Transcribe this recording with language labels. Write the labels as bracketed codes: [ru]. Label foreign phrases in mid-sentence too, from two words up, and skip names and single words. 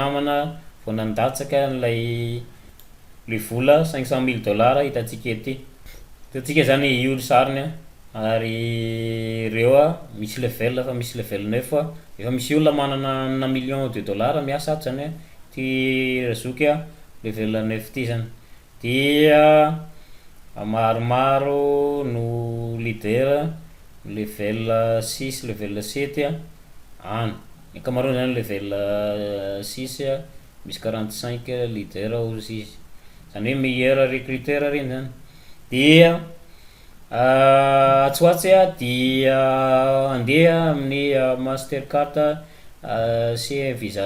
[mg] namana vao nandatsaka n'lay le vola 500 000 $ hitatsika ety hitatsika zany io sariny ary reo misy level fa misy level 9 efa misy olona manana 1 million de $ miasa ato zany ty razoky level 9 ty zany dia maromaro no leader level 6 level 7 any ankamaroany zany level 6 misy 45 leader ozy izy zany hoe [fr] meilleur recruteur [mg] reny zany dia atsoatsy dia andeha amin'ny mastercard sy visa